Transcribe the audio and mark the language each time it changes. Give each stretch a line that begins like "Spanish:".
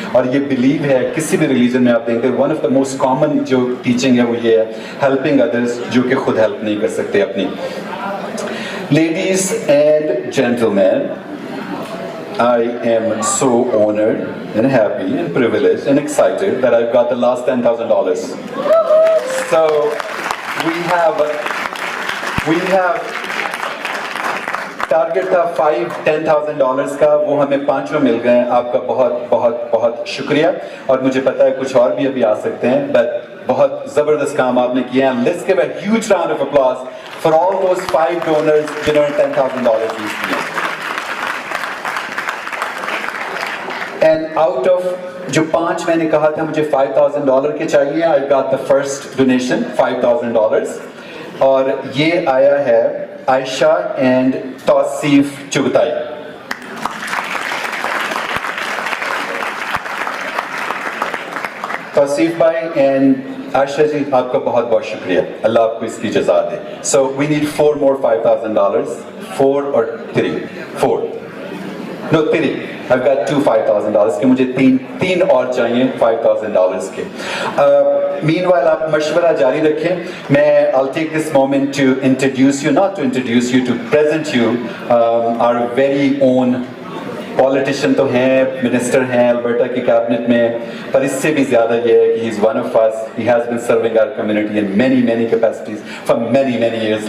Hindi: और ये बिलीव है किसी भी रिलीजन में आप देखेंगे,
English: one of the most common
Hindi: जो टीचिंग है वो ये है,
English: helping others
Hindi: जो कि खुद हेल्प नहीं कर सकते अपनी.
English: Ladies and gentlemen, I am so honored and happy and privileged and excited that I've got the last $10,000. So we have
Hindi: target था $10,000 का, वो हमें 5 मिल गए हैं. आपका बहुत बहुत बहुत शुक्रिया. और मुझे पता है कुछ और भी अभी आ सकते हैं, बट बहुत ज़बरदस्त काम आपने किया है.
English: Let's give a huge round of applause for all those 5 donors
Hindi: जिन्होंने $10,000 दिए.
English: And out of
Hindi: जो 5 मैंने कहा था मुझे $5,000 के चाहिए,
English: I got the first donation $5,000
Hindi: और ये आया है
English: Ayesha and Tausif Chughtai.
Hindi: तौसीफ भाई एंड आयशा जी, आपका बहुत बहुत शुक्रिया. अल्लाह आपको इसकी जज़ा दे.
English: So we need 4 more $5,000. 4 or 3? 4. No, 3. I've got 2 $5,000 के,
Hindi: मुझे 3 और चाहिए $5,000 के. Meanwhile आप मशवरा जारी रखें.
English: मैं I'll take this moment to introduce you, not to introduce you, to present you our very own politician.
Hindi: तो हैं, मिनिस्टर हैं अल्बर्टा की कैबिनेट में, पर इससे भी ज़्यादा ये है कि
English: he is one of us. He has been serving our community in many capacities for many years.